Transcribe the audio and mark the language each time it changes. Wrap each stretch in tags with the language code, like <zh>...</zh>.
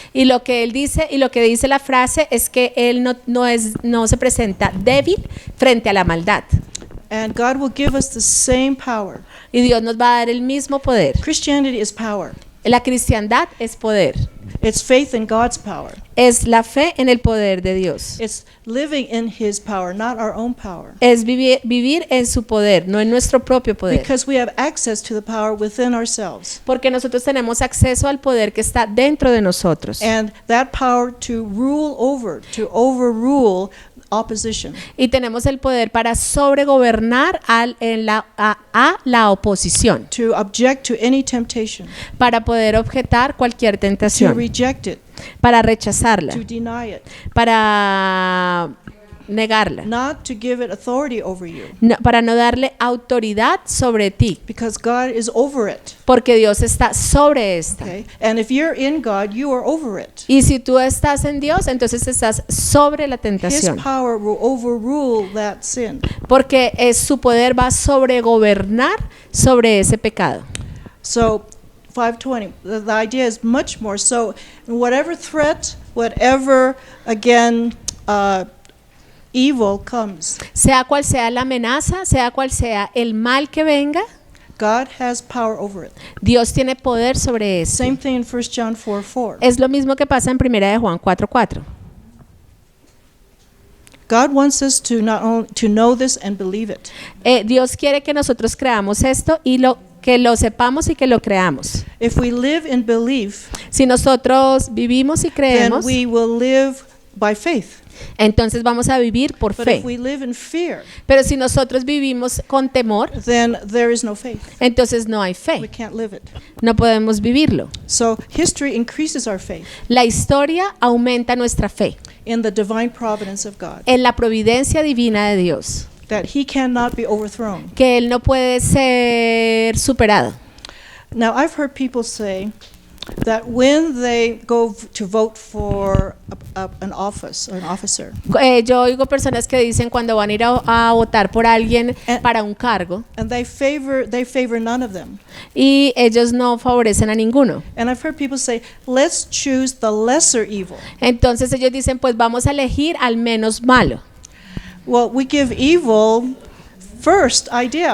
<es>Y lo que él dice y lo que dice la frase es que él no se presenta débil frente a la maldad.</es> <en>And God will give us the same power.</en> <es>Y Dios nos va a dar el mismo poder.</es> <en>Christianity is power.</en> <es>La cristiandad es poder.</es> <en>It's faith in God's power.</en> <es>Es la fe en el poder de Dios.</es> <en>It's living in His power, not our own power.</en> <es>Es vivir en su poder, no en nuestro propio poder.</es> <en>Because we have access to the power within ourselves.</en> <es>Porque nosotros tenemos acceso al poder que está dentro de nosotros.</es> <en>And that power to overrule opposition.</en> <es>Y tenemos el poder para sobregobernar a la oposición,</es> <en>To object to any temptation.</en> <es>para poder objetar cualquier</es> <en>To</en> <es>tentación,</es> <en>reject it.</en> <es>para rechazarla,</es> <en>To deny it.</en> <es>para negarla,</es> <en>Not to give it authority over you.</en> <es>para no darle autoridad sobre ti,</es> <en>Because God is over it.</en> <es>porque Dios está sobre esta.</es> <en>Okay? And if you're in God, you are over it.</en> <es>Y si tú estás en Dios, entonces estás sobre la</es> <en>His</en> <es>tentación,</es> <en>power will overrule that sin.</en> <es>porque su poder va a sobregobernar sobre ese pecado.</es> <en>So 5:20, the idea is much more. So whatever threat, whatever, again, evil comes,</en> <es>Sea cual sea la amenaza, sea cual sea el mal que venga,</es> <en>God has power over it.</en> <es>Dios tiene poder sobre eso.</es> <en>Same thing in 1 John 4:4.</en> <es>Es lo mismo que pasa en 1 de Juan 4:4.</es> <en>God wants us to not only to know this and believe it.</en> <es>Dios quiere que nosotros creamos esto y que lo sepamos y que lo creamos.</es> <en>If we live in belief,</en> <es>Si nosotros vivimos y</es> <en>then</en> <es>creemos,</es> <en>we will live by faith.</en> <es>entonces vamos a vivir por</es> <en>But if</en> <es>fe.</es> <en>we live in fear,</en> <es>Pero si nosotros vivimos con temor,</es> <en>then there is no faith.</en> <es>entonces no hay</es> <en>We</en> <es>fe.</es> <en>can't live it.</en> <es>No podemos vivirlo.</es> <en>So history increases our faith</en> <es>La historia aumenta nuestra fe</es> <en>in the divine providence of God,</en> <es>en la providencia divina de Dios,</es> <en>that he cannot be overthrown.</en> <es>que Él no puede ser superado.</es> <en>Now, I've heard people say that when they go to vote for an office or an officer,</en> <es>Yo oigo personas que dicen cuando van a ir a votar por alguien para un cargo</es> <en>and they favor none of them.</en> <es>y ellos no favorecen a ninguno.</es> <en>And I've heard people say, let's choose the lesser evil.</en> <es>Entonces ellos dicen, pues vamos a elegir al menos malo.</es> <en>Well, we give evil first idea.</en>